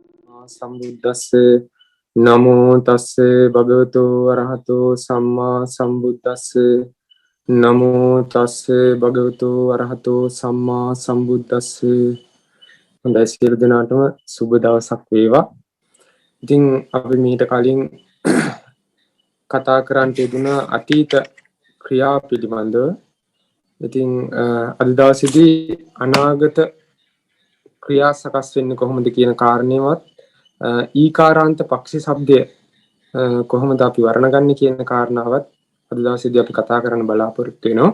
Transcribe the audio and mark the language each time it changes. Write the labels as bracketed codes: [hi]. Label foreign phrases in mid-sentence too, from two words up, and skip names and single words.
[pi] සම්බුද්දස්ස නමෝ තස්ස භගවතු අරහතෝ සම්මා සම්බුද්දස්ස නමෝ තස්ස භගවතු අරහතෝ සම්මා සම්බුද්දස්ස. [si] හොඳයි, සියලු දෙනාටම සුබ දවසක් වේවා. ඉතින් අපි මීට කලින් කතා කරන්න තිබුණ අතීත ක්‍රියා පිළිබඳව. ඉතින් අද දවසේදී අනාගත ක්‍රියා සකස් වෙන්නේ කොහොමද කියන කාරණේවත් ඊකාරාන්ත පක්ෂි શબ્දය කොහොමද අපි වර්ණගන්නේ කියන කාරණාවත් අද දවසේදී අපි කතා කරන්න බලාපොරොත්තු වෙනවා.